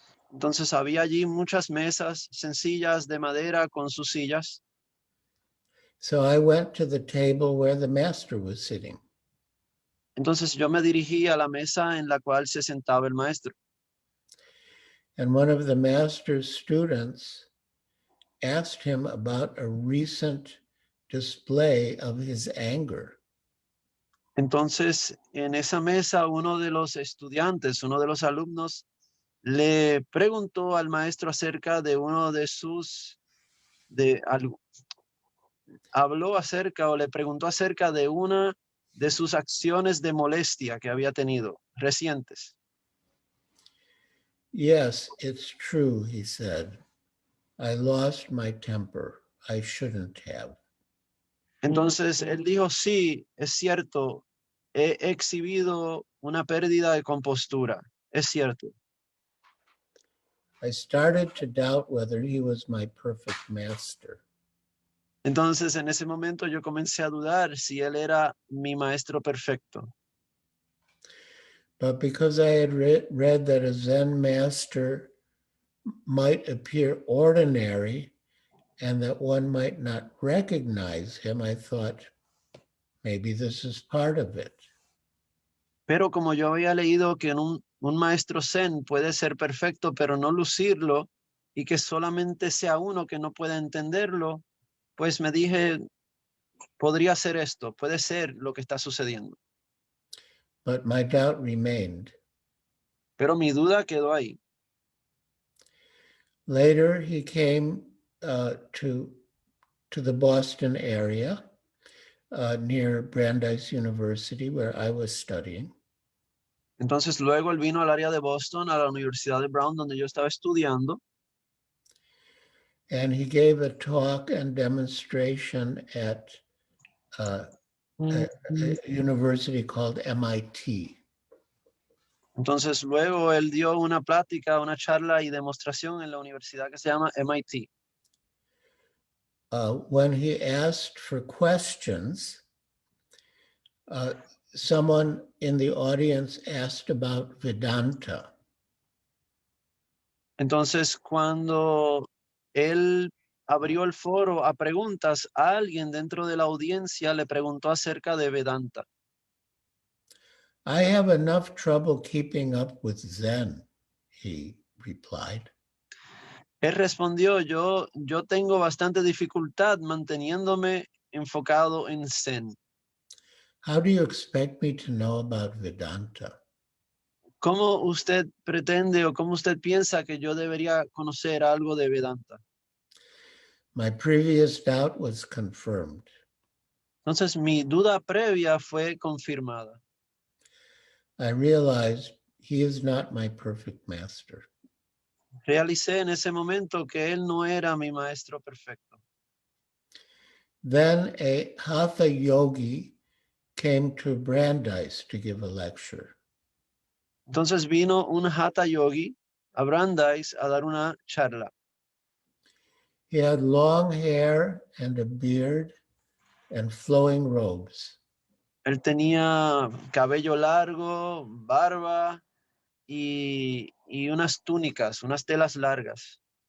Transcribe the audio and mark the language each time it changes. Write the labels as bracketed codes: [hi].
[es] Entonces, había allí muchas mesas sencillas de madera con sus sillas. [en] So I went to the table where the master was sitting. [es] Entonces, yo me dirigí a la mesa en la cual se sentaba el maestro. [en] And one of the master's students asked him about a recent display of his anger. [es] Entonces, en esa mesa, uno de los estudiantes, uno de los alumnos, le preguntó al maestro acerca de uno de sus, habló acerca o le preguntó acerca de una de sus acciones de molestia que había tenido recientes. [en] Yes, it's true, he said. I lost my temper. I shouldn't have. [es] Entonces él dijo, sí, es cierto, he exhibido una pérdida de compostura, es cierto. [en] I started to doubt whether he was my perfect master. [es] Entonces en ese momento yo comencé a dudar si él era mi maestro perfecto. [en] But because I had read that a Zen master might appear ordinary and that one might not recognize him, I thought, maybe this is part of it. [es] Pero como yo había leído que un maestro zen puede ser perfecto, pero no lucirlo, y que solamente sea uno que no pueda entenderlo, pues me dije, podría ser esto, puede ser lo que está sucediendo. [en] But my doubt remained. [es] Pero mi duda quedó ahí. [en] Later, he came to the Boston area near Brandeis University, where I was studying. [es] Entonces luego él vino al área de Boston, a la Universidad de Brown, donde yo estaba estudiando. [en] And he gave a talk and demonstration at a university called MIT. [es] Entonces luego él dio una plática, una charla y demostración en la universidad que se llama MIT. [en] When he asked for questions, someone in the audience asked about Vedanta. [es] Entonces cuando él abrió el foro a preguntas, a alguien dentro de la audiencia le preguntó acerca de Vedanta. [en] I have enough trouble keeping up with Zen, he replied. [es] Él respondió, yo tengo bastante dificultad manteniéndome enfocado en Zen. [en] How do you expect me to know about Vedanta? [es] ¿Cómo usted pretende o cómo usted piensa que yo debería conocer algo de Vedanta? [en] My previous doubt was confirmed. [es] Entonces mi duda previa fue confirmada. [en] I realized he is not my perfect master. [es] Realicé en ese momento que él no era mi maestro perfecto. [en] Then a Hatha yogi came to Brandeis to give a lecture. [es] Entonces vino un Hatha yogi a Brandeis a dar una charla. [en] He had long hair and a beard and flowing robes. [es] Él tenía cabello largo, barba y unas túnicas, unas telas largas.